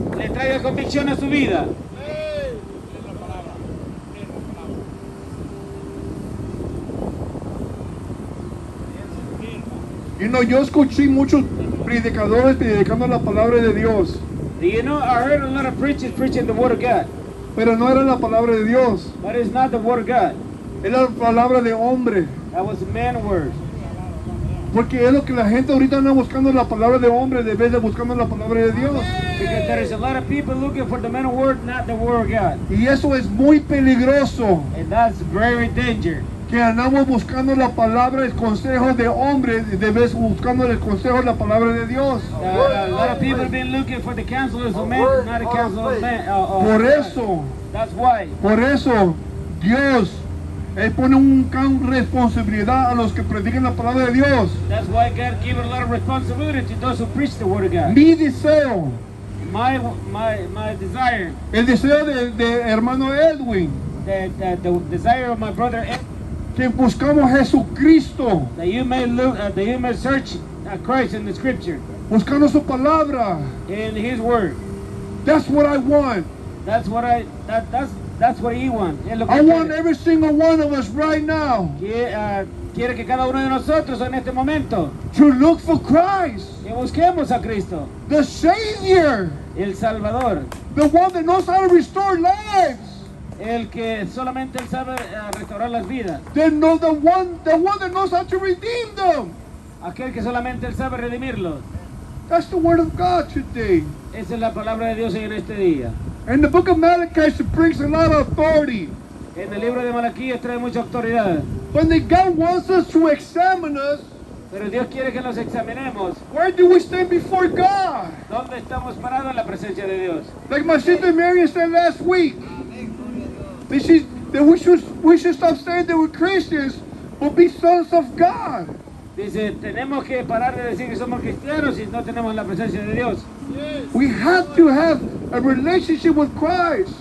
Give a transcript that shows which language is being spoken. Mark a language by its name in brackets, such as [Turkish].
[Spanish] le traiga convicción a su vida. [English] You know, [Spanish] yo escuché muchos predicadores predicando la palabra de Dios, [English] Do you know, I heard a lot of preachers preaching the word of God, [Spanish] pero no era la palabra de Dios, [English] but it's not the word of God. [Spanish] era la palabra de hombre. [English] That was man word. [Spanish] Porque es lo que la gente ahorita anda buscando, la palabra de hombre, de vez de buscando la palabra de Dios. [English] Because there is a lot of people looking for the man word, not the word of God. [Spanish] Y eso es muy peligroso, [English] And that's very dangerous. [Spanish] que andamos buscando la palabra, el consejo de hombre, de vez buscando el consejo de la palabra de Dios. [English] A lot of people have been looking for the counsels of men, not the counsel of man. [Spanish] Por eso, [English] That's why. [Spanish] Dios, Él pone un gran responsabilidad a los que predican la palabra de Dios. [English] That's why God gave a lot of responsibility to those who preach the word of God. [Spanish] Mi deseo, [English] My desire, [Spanish] el deseo de hermano Edwin, [English] the desire of my brother, [Spanish] que buscamos a Jesucristo, [English] that you may look, that you may search Christ in the Scripture, [Spanish] buscando su palabra. [English] in His Word. That's what I want. That's what that's what He wants. [Spanish] Es lo que [English] I [Spanish] Él [English] want [Spanish] quiere. [English] every single one of us right now [Spanish] Quiere que cada uno de nosotros en este momento [English] to look for Christ, [Spanish] que busquemos a Cristo, [English] the Savior, [Spanish] el Salvador, [English] the one that knows how to restore lives, [Spanish] el que solamente Él sabe restaurar las vidas, [English] the one that knows how to redeem them. [Spanish] aquel que solamente Él sabe redimirlos. [English] That's the word of God today. [Spanish] Esa es la palabra de Dios en este día. [English] And the book of Malachi brings a lot of authority. [Spanish] En el libro de Malaquías trae mucha autoridad, [English] When the God wants us to examine us, [Spanish] pero Dios quiere que nos examinemos [English] where do we stand before God? [Spanish] dónde estamos parados en la presencia de Dios. [English] Like my sister Mary said last week, that we should stop saying that we're Christians, but be sons of God. [Spanish] Dice, tenemos que parar de decir que somos cristianos si no tenemos la presencia de Dios. [English] We have to have a relationship with Christ,